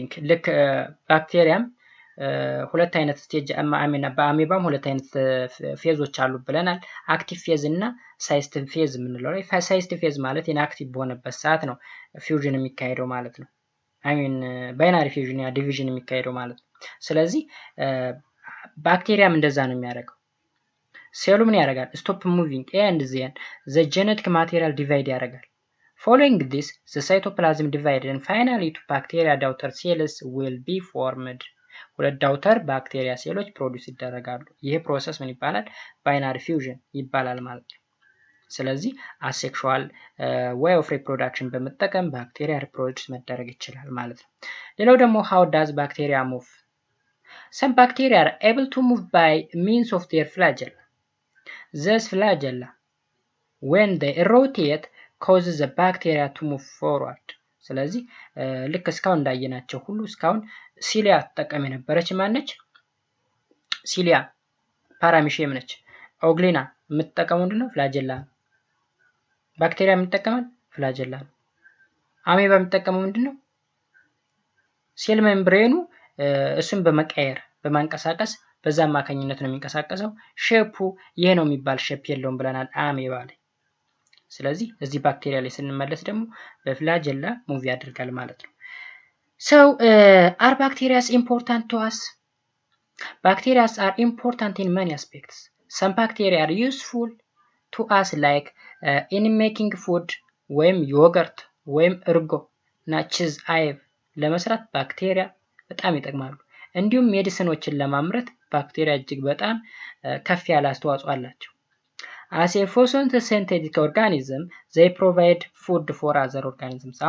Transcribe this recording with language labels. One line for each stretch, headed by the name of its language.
Amharic: ልክ ባክቴሪያም ሁለት አይነት ስቴጅ በአሜባም ሁለት አይነት ፌዞች አሉ ብለናል። አክቲቭ ፌዝ እና ሳይስት ፌዝ የምንለው ላይ ሳይስት ፌዝ ማለት ኢንአክቲቭ በሆነበት ሰዓት ነው ፊውዥን የሚካሄደው ማለት ነው። ባይናሪ ፊውዥን ያ ዲቪዥን የሚካሄደው ማለት ነው። ስለዚህ ባክቴሪያም እንደዛ ነው የሚያደርገው። ሴሉ ምን ያደርጋል?
English: ስቶፕ ሙቪንግ ኤንድ ዜን ዘ ጄኔቲክ ማቴሪያል ዲቫይድ
Amharic: ያደርጋል።
English: Following this, the cytoplasm divided and finally two bacteria daughter cells will be formed.
Amharic: ሁለት ዳውተር ባክቴሪያ ሴሎች ፕሮዲዩስ ይደረጋሉ። ይሄ ፕሮሰስ ምን ይባላል? ባይናሪ ፊውዥን ይባላል ማለት ነው። ስለዚህ አሴክሹዋል
English: way of reproduction
Amharic: በመጠቀም ባክቴሪያ ሪፕሮዲዩስ መደረግ ይችላል ማለት ነው። ሌላው ደግሞ
English: how does bacteria move? Some bacteria are able to move by means of their flagella. These flagella, when they rotate, causes the bacteria to move forward.
Amharic: ስለዚህ ልክ እስካሁን እንዳየናቸው ሁሉ እስካሁን ሲሊያ ተጠቀም የነበረች ማነች? ሲሊያ ፓራሚሺየም ነች። ኦግሊና የምትጠቀመው ምንድነው? ፍላጀላ። ባክቴሪያ የምትጠቀመው ፍላጀላ ነው። አሜባ የምትጠቀመው ምንድነው? ሴል ሜምብሬኑ እሱን በመቀየር በማንቀሳቀስ በዛ አማካኝነት ነው የሚንቀሳቀሰው። ሼፑ ይሄ ነው የሚባል ሼፕ የለውም ብለናል አሜባ ላይ። ስለዚህ እዚህ ባክቴሪያ ላይ ስንመለስ ደግሞ በፍላጀላ ሙቭ ያደርጋል ማለት ነው።
English: So are bacteria important to us? Bacteria are important in many aspects. Some bacteria are useful to us like in making food,
Amharic: ወይም ዮገርት ወይም እርጎ እና ቺዝ አይብ ለመስራት ባክቴሪያ በጣም ይጠቅማሉ። እንዲሁም ሜዲሲኖችን ለማምረት ባክቴሪያ እጅግ በጣም ከፍ ያለ አስተዋጽኦ አላቸው።
English: As a photosynthetic organism, they provide food for other organisms.